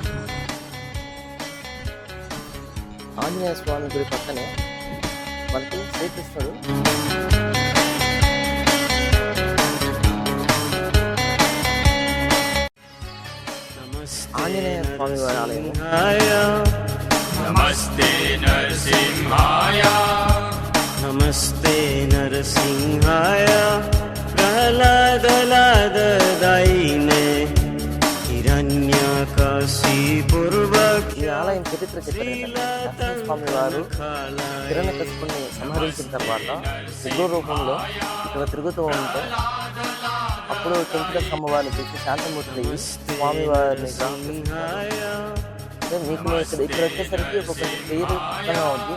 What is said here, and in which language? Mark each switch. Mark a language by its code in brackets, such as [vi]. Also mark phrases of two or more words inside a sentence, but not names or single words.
[te] ఆంజనేయ స్వామి గుడి పక్కనే మనకి శ్రీకృష్ణుడు ఆంజనేయ స్వామి వారి ఆలయం. [sa] नमस्ते नरसिंहाय नमस्ते नरसिंहाय प्रह्लादलाददायिने हिरण्यकशिपूर्वक. [te] ఈ ఆలయం చరిత్ర చెప్పారు. స్వామి వారు హిరణ్యకశిపుని సంహరించిన తర్వాత ఉగ్ర రూపంలో ఇక్కడ తిరుగుతూ ఉంటే అప్పుడు చెంచుల అమ్మవారిని చూసి శాంతమూర్తి స్వామివారిని మీకు ఇక్కడ వచ్చేసరికి ఒక కొంచెం క్లియర్గా ఉంది.